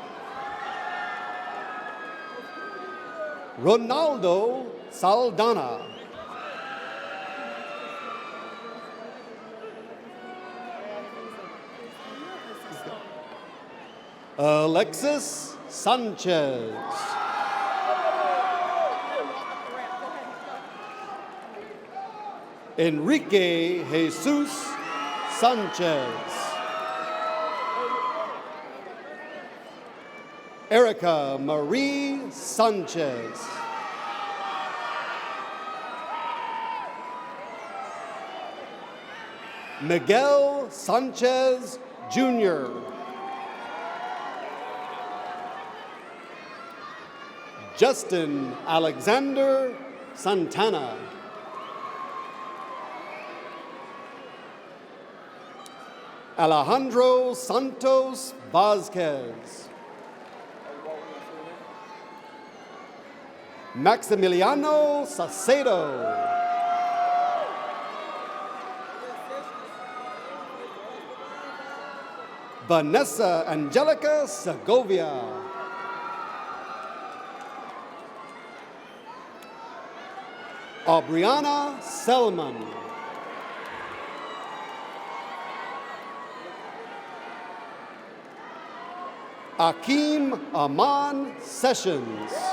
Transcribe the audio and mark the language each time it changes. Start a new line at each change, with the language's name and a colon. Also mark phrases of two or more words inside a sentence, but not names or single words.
Spanish: Ronaldo Saldana. Alexis Sanchez. Enrique Jesus Sanchez. Erica Marie Sanchez. Miguel Sanchez Jr. Justin Alexander Santana. Alejandro Santos Vazquez. Maximiliano Sacedo. Vanessa Angelica Segovia. Aubriana Selman. Akeem Aman Sessions.